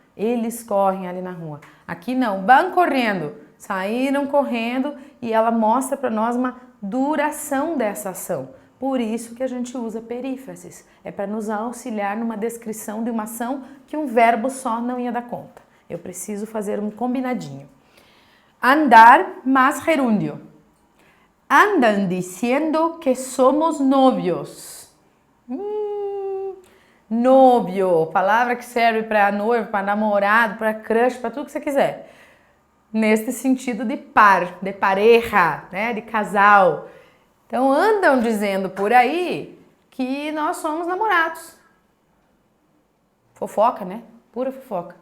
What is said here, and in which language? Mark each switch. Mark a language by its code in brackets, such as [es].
[pt] Eles correm ali na rua. Aqui não, vão correndo, saíram correndo e ela mostra para nós uma duração dessa ação. Por isso que a gente usa perífrases. É para nos auxiliar numa descrição de uma ação que um verbo só não ia dar conta. Eu preciso fazer um combinadinho. [es] Andar más gerúndio. Andan diciendo que somos novios. [pt] Novio, palavra que serve para noivo, para namorado, para crush, para tudo que você quiser. Neste sentido de par, de pareja, né, de casal. Então andam dizendo por aí que nós somos namorados. Fofoca, né? Pura fofoca.